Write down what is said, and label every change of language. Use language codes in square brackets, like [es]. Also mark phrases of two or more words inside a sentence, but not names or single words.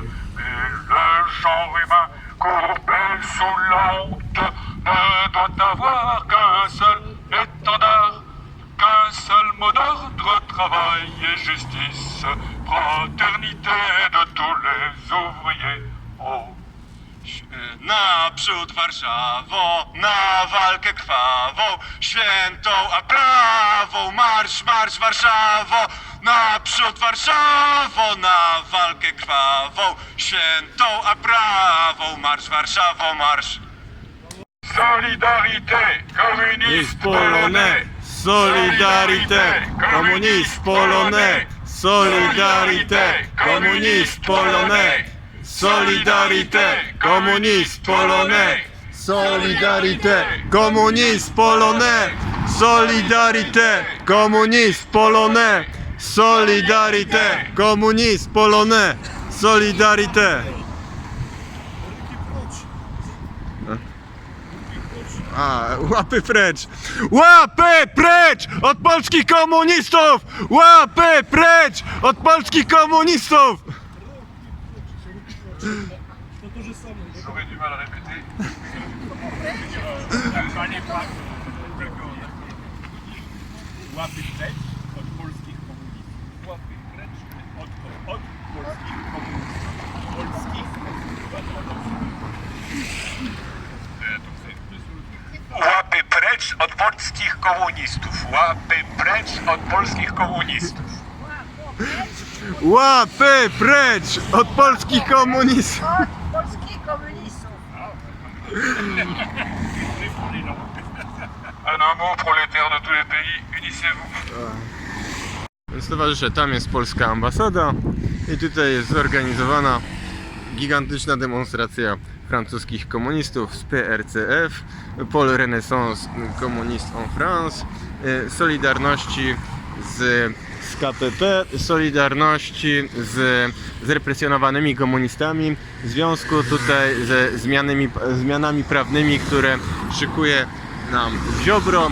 [fr] Mais le genre humain, courbé sous la honte, ne doit avoir qu'un seul étendard, qu'un seul mot d'ordre, travail et justice, fraternité de tous les ouvriers. Oh. [pl] Naprzód Warszawo, na walkę krwawą, świętą a prawą, marsz, marsz Warszawo, naprzód Warszawo, na walkę krwawą, świętą a prawą, marsz Warszawo, marsz. [fr] Solidarité, communiste polonais. Solidarité, communiste polonais. Solidarité, communiste polonais. Solidarité, communiste polonais. Solidarité, communiste polonais. Solidarité, communiste polonais. Solidarité, communiste polonais. Solidarité. A, [pl] łapy precz! Łapy precz od polskich komunistów! Łapy precz od polskich komunistów! [fr] J'aurais du mal à répéter. [pl] Łapy precz od polskich komunistów. Łapy precz od polskich komunistów. Polskich. Łapy precz od polskich komunistów. Łapy precz od polskich komunistów. Łapy precz od polskich komunistów! Od polskich komunistów. [fr] Un mot prolétaire de tous les pays, unissez-vous. [pl] Więc towarzysze, tam jest polska ambasada i tutaj jest zorganizowana gigantyczna demonstracja francuskich komunistów z PRCF, Pôle Renaissance Communiste en France, Solidarności z KPP, Solidarności z zrepresjonowanymi komunistami, w związku tutaj ze zmianami prawnymi, które szykuje nam Ziobro.